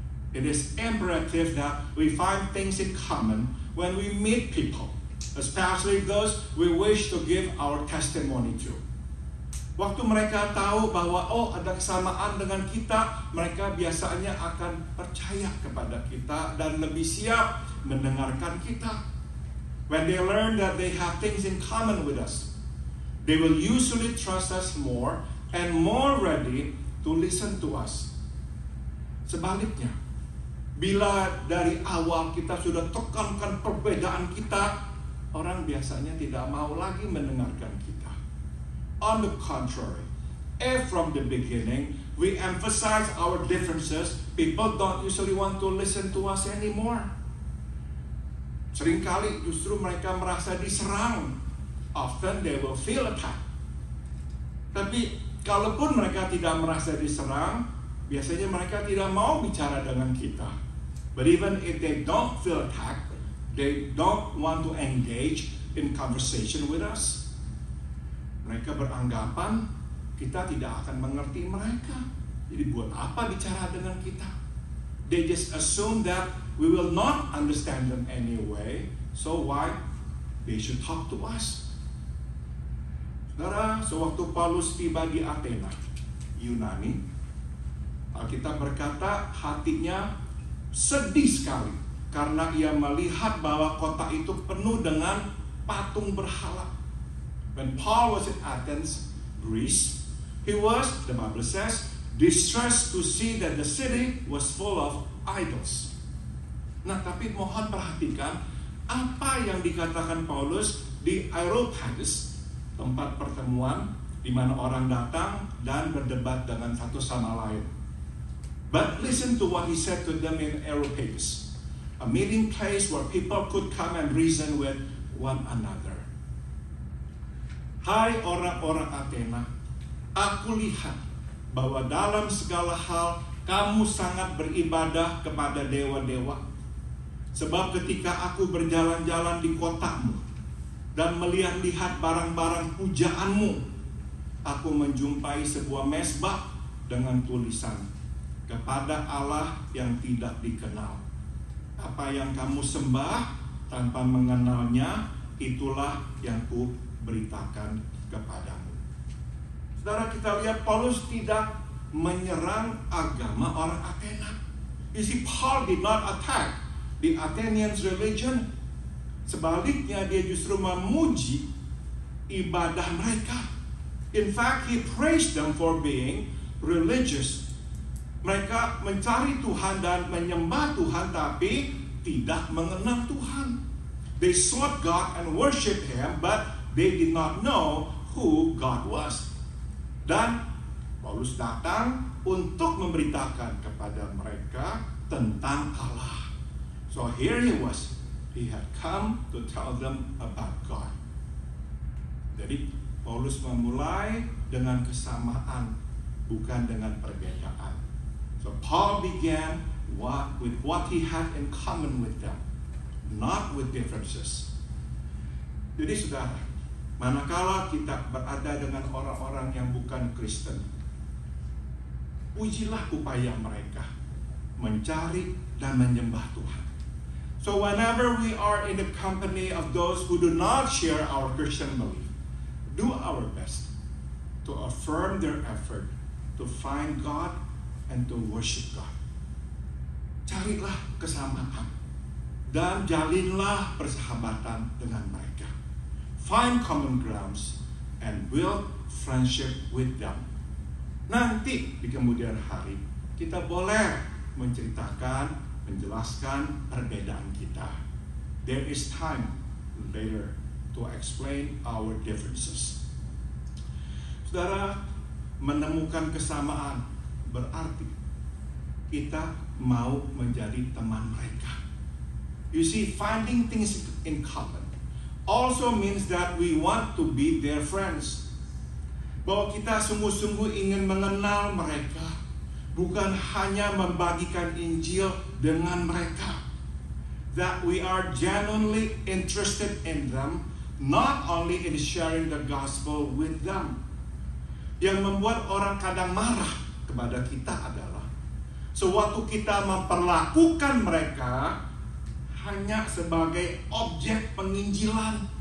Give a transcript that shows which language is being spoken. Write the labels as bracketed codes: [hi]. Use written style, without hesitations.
[en] It is imperative that we find things in common when we meet people, especially those we wish to give our testimony to. [id] Waktu mereka tahu bahwa ada kesamaan dengan kita, mereka biasanya akan percaya kepada kita dan lebih siap mendengarkan kita. [en] When they learn that they have things in common with us, they will usually trust us more and more ready to listen to us. [id] Sebaliknya, bila dari awal kita sudah tekankan perbedaan kita, orang biasanya tidak mau lagi mendengarkan kita. [en] On the contrary, if from the beginning we emphasize our differences, people don't usually want to listen to us anymore. [id] Seringkali justru mereka merasa diserang. [en] Often they will feel attacked. [id] Tapi kalaupun mereka tidak merasa diserang, biasanya mereka tidak mau bicara dengan kita. [en] But even if they don't feel attacked, they don't want to engage in conversation with us. [id] Mereka beranggapan kita tidak akan mengerti mereka. Jadi buat apa bicara dengan kita? [en] They just assume that we will not understand them anyway. So why they should talk to us? [id] Saudara, sewaktu Paulus tiba di Athena, Yunani, Alkitab berkata hatinya sedih sekali karena ia melihat bahwa kota itu penuh dengan patung berhala. [en] When Paul was in Athens, Greece, he was, the Bible says, distressed to see that the city was full of idols. [id] Nah, tapi mohon perhatikan apa yang dikatakan Paulus di Areopagus, tempat pertemuan di mana orang datang dan berdebat dengan satu sama lain. [en] But listen to what he said to them in Areopagus, a meeting place where people could come and reason with one another. [id] Hai orang-orang Athena, aku lihat bahwa dalam segala hal kamu sangat beribadah kepada dewa-dewa. Sebab ketika aku berjalan-jalan di kotamu dan melihat-lihat barang-barang pujaanmu, aku menjumpai sebuah mezbah dengan tulisan, kepada Allah yang tidak dikenal. Apa yang kamu sembah tanpa mengenalnya, itulah yang ku beritakan kepadamu. Saudara, kita lihat Paulus tidak menyerang agama orang Athena. [en] You see, Paul did not attack the Athenians' religion. [id] Sebaliknya, dia justru memuji ibadah mereka. [en] In fact, he praised them for being religious. [id] Mereka mencari Tuhan dan menyembah Tuhan, tapi tidak mengenal Tuhan. [en] They sought God and worshiped Him, but they did not know who God was. [id] Dan Paulus datang untuk memberitakan kepada mereka tentang Allah. [en] So here he was. He had come to tell them about God. Jadi [id] Paulus memulai dengan kesamaan, bukan dengan perbedaan. [en] So Paul began with what he had in common with them, not with differences. [id] Jadi saudara, manakala kita berada dengan orang-orang yang bukan Kristen, pujilah upaya mereka mencari dan menyembah Tuhan. [en] So whenever we are in the company of those who do not share our Christian belief, do our best to affirm their effort to find God and to worship God. [id] Carilah kesamaan dan jalinlah persahabatan dengan mereka. [en] Find common grounds and build friendship with them. [id] Nanti di kemudian hari kita boleh menceritakan, menjelaskan perbedaan kita. [en] There is time later to explain our differences. [id] Saudara, menemukan kesamaan berarti kita mau menjadi teman mereka. [en] You see, finding things in common also means that we want to be their friends. [id] Bahwa kita sungguh-sungguh ingin mengenal mereka, bukan hanya membagikan Injil dengan mereka. [en] That we are genuinely interested in them, not only in sharing the gospel with them. [id] Yang membuat orang kadang marah kepada kita adalah sewaktu kita memperlakukan mereka hanya sebagai objek penginjilan.